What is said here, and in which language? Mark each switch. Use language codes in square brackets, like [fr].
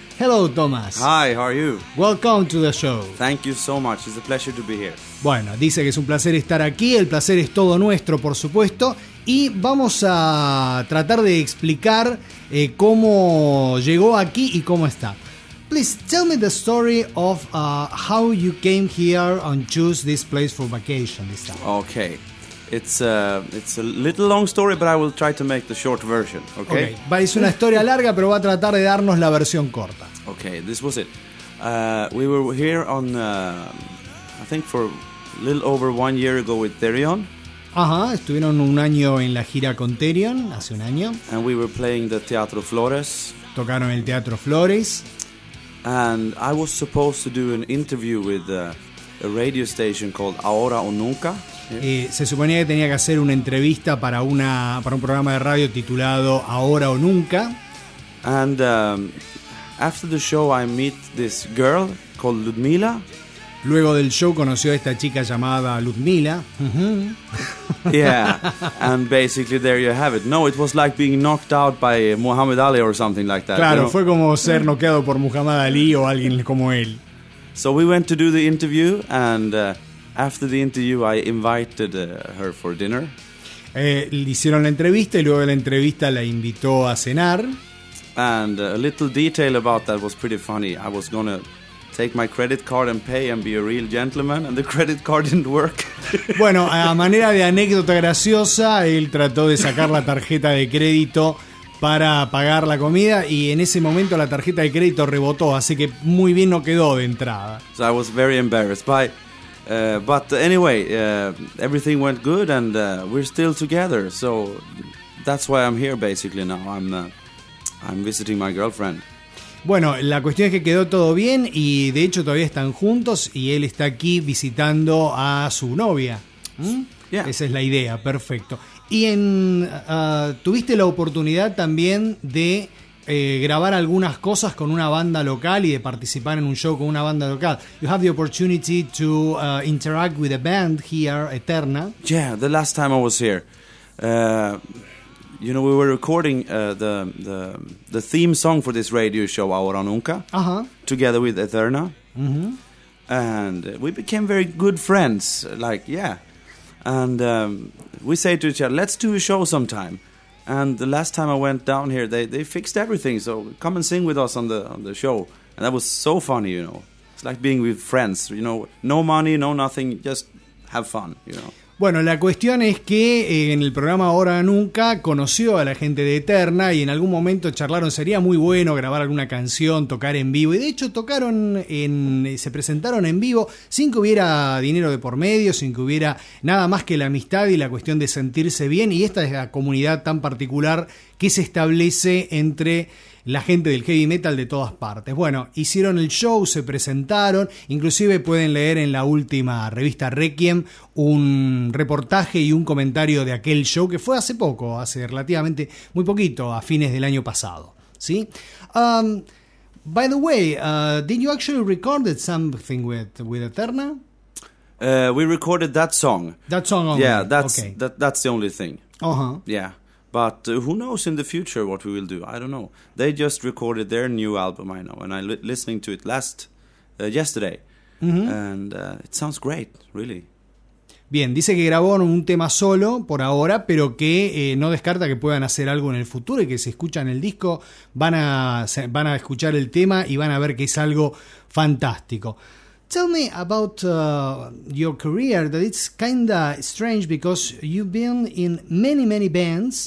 [en] Hello, Thomas. Hi, how are you? Welcome to the show. Thank you so much. It's a pleasure to be here. [es] Bueno, dice que es un placer estar aquí. El placer es todo nuestro, por supuesto. Y vamos a tratar de explicar cómo llegó aquí y cómo está. [en] Please tell me the story of how you came here and choose this place for vacation this time. Okay. It's a little long story, but I will try to make the short version, okay? [es] Okay, es una historia larga, pero va a tratar de darnos la versión corta. [en] Okay, this was it. We were here on, I think for a little over 1 year ago with Therion. [es] Ajá, estuvieron un año en la gira con Therion, hace un año. [en] And we were playing the Teatro Flores. [es] Tocaron el Teatro Flores. [en] And I was supposed to do an interview with a radio station called Ahora o Nunca. [es] Se suponía que tenía que hacer una entrevista para una para un programa de radio titulado Ahora o Nunca. [en] And after the show I meet this girl called Ludmila. [es] Luego del show conoció a esta chica llamada Ludmila. [en] Yeah. And basically there you have it. No, it was like being knocked out by Muhammad Ali or something like that. [es] Claro, [en] you [es] know? Fue como ser noqueado por Muhammad Ali o alguien como él. [en] So we went to do the interview and after the interview, I invited her for dinner. [es] Le hicieron la entrevista y luego de la entrevista la invitó a cenar. [en] And a little detail about that was pretty funny. I was gonna take my credit card and pay and be a real gentleman, and the credit card didn't work. Bueno, a manera de anécdota graciosa, él trató de sacar la tarjeta de crédito para pagar la comida y en ese momento la tarjeta de crédito rebotó, así que muy bien no quedó de entrada. So I was very embarrassed by. But anyway, everything went good and we're still together. So that's why I'm here basically now. I'm visiting my girlfriend. [es] Bueno, la cuestión es que quedó todo bien y de hecho todavía están juntos y él está aquí visitando a su novia. [en] Yeah. [es] Esa es la idea, perfecto. Y en tuviste la oportunidad también de grabar algunas cosas con una banda local y de participar en un show con una banda local. [en] You have the opportunity to interact with a band here, Eterna. Yeah, the last time I was here, you know, we were recording the theme song for this radio show, Ahora Nunca, uh-huh, together with Eterna, mm-hmm, and we became very good friends. Like, yeah, and we say to each other, "Let's do a show sometime." And the last time I went down here, they fixed everything. So come and sing with us on the show. And that was so funny, you know. It's like being with friends, you know. No money, no nothing, just have fun, you know. [es] Bueno, la cuestión es que en el programa Ahora Nunca conoció a la gente de Eterna y en algún momento charlaron, sería muy bueno grabar alguna canción, tocar en vivo. Y de hecho tocaron, se presentaron en vivo sin que hubiera dinero de por medio, sin que hubiera nada más que la amistad y la cuestión de sentirse bien. Y esta es la comunidad tan particular que se establece entre la gente del heavy metal de todas partes. Bueno, hicieron el show, se presentaron, inclusive pueden leer en la última revista Requiem un reportaje y un comentario de aquel show que fue hace poco, hace relativamente muy poquito, a fines del año pasado, ¿sí? [en] By the way, did you actually recorded something with Eterna? We recorded that song. That song only. Yeah, that's the only thing. Uh-huh. Yeah. But who knows in the future what we will do? I don't know. They just recorded their new album, I know, and I'm listening to it yesterday. And it sounds great, really. [es] Bien, dice que grabó un tema solo por ahora, pero que no descarta que puedan hacer algo en el futuro y que si escuchan el disco van a escuchar el tema y van a ver que es algo fantástico. [en] Tell me about your career, that it's kind of strange because you've been in many, many bands.